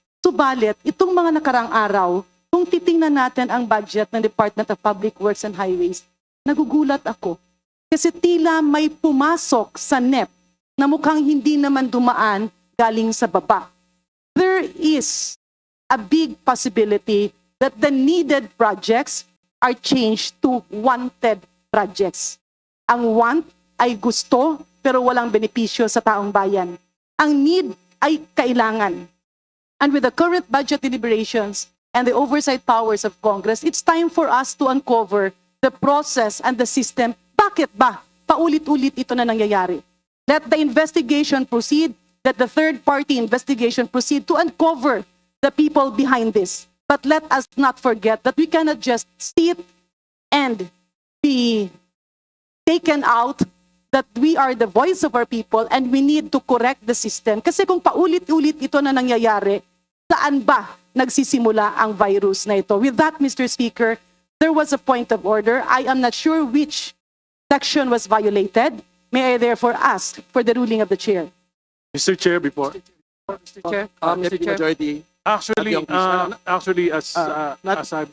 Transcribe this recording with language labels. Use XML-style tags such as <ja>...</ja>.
<tl>Subalit, itong mga nakarang araw, kung titingnan natin ang budget ng Department of Public Works and Highways, nagugulat ako. Kasi tila may pumasok sa NEP na mukhang hindi naman dumaan galing sa baba.</tl> <en>There is a big possibility that the needed projects are changed to wanted projects.</en> <tl>Ang want ay gusto pero walang benepisyo sa taong bayan. Ang need ay kailangan.</tl> <en>And with the current budget deliberations and the oversight powers of Congress, it's time for us to uncover the process and the system.</en> <tl>Bakit ba paulit-ulit ito na nangyayari?</tl> <en>Let the investigation proceed, let the third-party investigation proceed to uncover the people behind this. But let us not forget that we cannot just sit and be taken out, that we are the voice of our people and we need to correct the system.</en> <tl>Kasi kung paulit-ulit ito na nangyayari, saan ba nagsisimula ang virus na ito?</tl> <en>With that, Mr. Speaker, there was a point of order. I am not sure which section was violated. May I therefore ask for the ruling of the chair? Mr. Chair, before. Mr. Chair? Deputy Mr. Chair? Majority. Actually, as not- as I've</en>